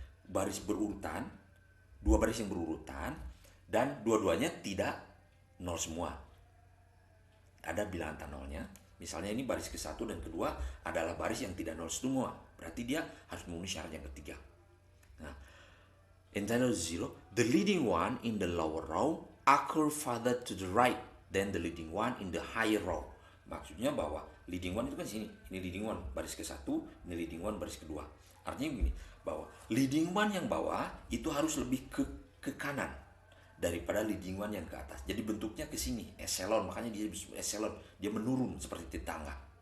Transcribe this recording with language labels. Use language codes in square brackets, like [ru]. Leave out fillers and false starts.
[id] baris berurutan, dua baris yang berurutan, dan dua-duanya tidak nol semua. Ada bilangan tak nolnya. Misalnya ini baris ke-1 dan kedua adalah baris yang tidak nol semua. Berarti dia harus memenuhi syarat yang ketiga. [en] Nah, entitled zero, the leading one in the lower row occur farther to the right than the leading one in the higher row. [id] Maksudnya bahwa leading one itu kan sini, ini leading one baris ke-1, ini leading one baris kedua. Artinya begini, bahwa leading one yang bawah itu harus lebih ke kanan daripada leading one yang ke atas. Jadi bentuknya ke sini, eselon, makanya dia disebut eselon, dia menurun seperti tangga.